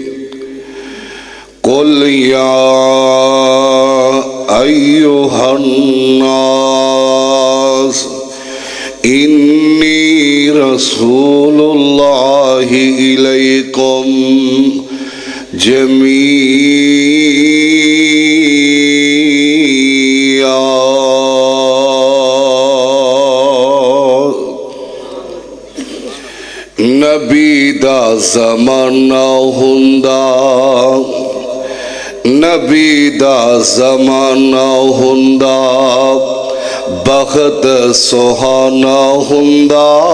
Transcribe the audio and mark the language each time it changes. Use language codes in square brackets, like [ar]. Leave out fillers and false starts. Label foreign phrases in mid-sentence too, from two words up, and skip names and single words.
[ar] قل يا أيها الناس إني رسول الله إليكم جميعا۔ [pa] نبی دا زمانہ ہوندا، نبی دا زمانہ ہوندا، بخت سہانا ہوندا۔